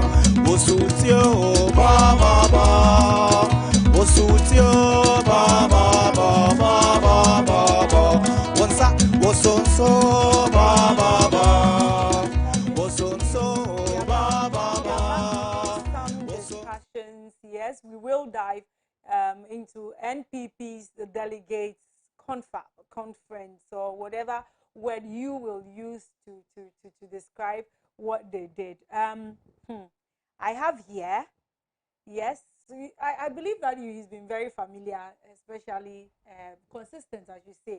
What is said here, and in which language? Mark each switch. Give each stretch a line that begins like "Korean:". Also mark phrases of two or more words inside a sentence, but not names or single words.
English: Wosutio, ba ba ba. Wosutio, ba ba ba ba ba ba ba. Wonsa, wosonso, ba ba ba. Wosonso, ba ba ba. Some discussions, yes, we will dive into NPP's delegates conference or whatever word you will use to describe what they did. I have here, yes, I believe that he's been very familiar, especially consistent, as you say.